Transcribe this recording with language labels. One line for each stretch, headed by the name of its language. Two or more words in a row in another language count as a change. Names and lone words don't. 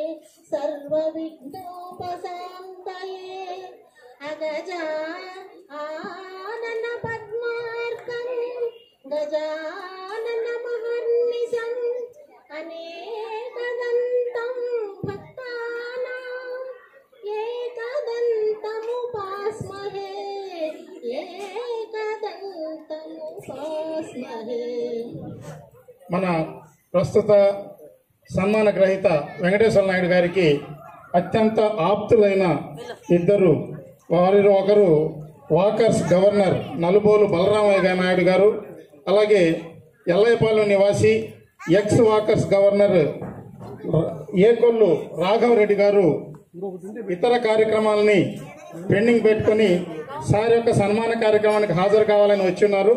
Sanskrit: सर्वविघ्नोपशान्तये अगजा आनन पद्मार्कं गजाननमहर्निशम् अनेकदन्तं भक्तानां एकदन्तमुपास्महे
Telugu: మన ప్రస్తుత సన్మాన గ్రహీత వెంకటేశ్వర నాయుడు గారికి అత్యంత ఆప్తులైన ఇద్దరు, వారిలో ఒకరు
English: walkers governor
Telugu: నలుబోలు బలరామయ్య నాయుడు గారు, అలాగే ఎల్లయ్యపాలెం నివాసి
English: ex walkers governor
Telugu: ఏకొల్లు రాఘవరెడ్డి గారు ఇతర కార్యక్రమాలని పెండింగ్ పెట్టుకుని సార్ యొక్క సన్మాన కార్యక్రమానికి హాజరు కావాలని వచ్చున్నారు.